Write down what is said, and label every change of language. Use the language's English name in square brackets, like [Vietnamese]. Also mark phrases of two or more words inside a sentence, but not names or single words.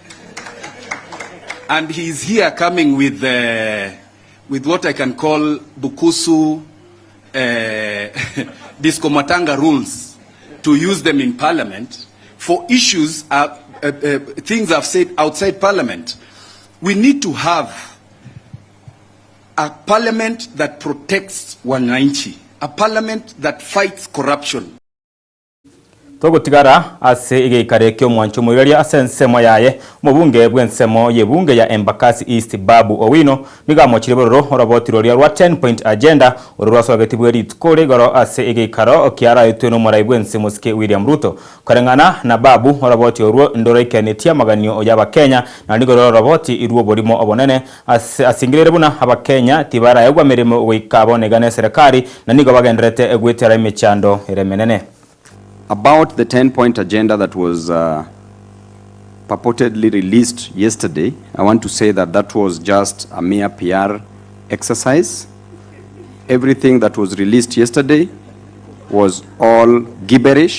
[English] And he's here coming with what I can call Bukusu Diskomatanga rules to use them in Parliament for issues, things I've said outside Parliament. We need to have a Parliament that protects wananchi, a Parliament that fights corruption. [Gusii] Togotigara ase igikare kyo mwancho muriria asensemo yaye mubunge bwensemo yebunge ya Embakasi East Babu Owino niga mochiriboro orobotiroria rwa 10 [English] point agenda [Gusii] orwaso agatibwe ritkore goro ase igikaro okiara yuteno morai bwensemo ske William Ruto karengana na Babu oroboti orwo ndoraikenetya maganio oyaba Kenya na nigoro oroboti irwo borimo obonene asingirere buna abakenya tibara yagwa mirimo wikabonegane serikali na nigo bagendrete egwetera imechando eremenene. [English] About the 10-point agenda that was purportedly released yesterday, I want to say that that was just a mere PR exercise. Everything that was released yesterday was all gibberish.